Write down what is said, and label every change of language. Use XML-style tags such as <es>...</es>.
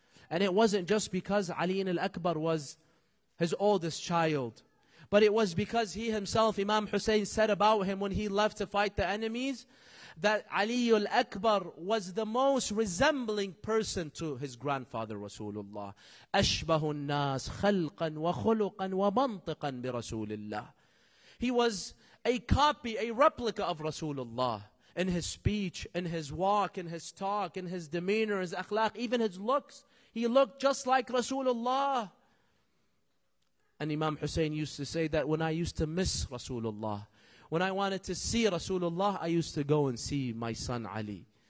<en>And it wasn't just because Ali Akbar was his oldest child, but it was because he himself, Imam Hussain, said about him when he left to fight the enemies, that Ali Akbar was the most resembling person to his grandfather Rasulullah.</en> <ar>أشبه الناس خلقا وخلقا ومنطقا برسول.</ar> <en>He was a copy, a replica of Rasulullah. In his speech, in his walk, in his talk, in his demeanor, his akhlaq, even his looks. He looked just like Rasulullah. And Imam Hussain used to say that when I used to miss Rasulullah, when I wanted to see Rasulullah, I used to go and see my son Ali.</en>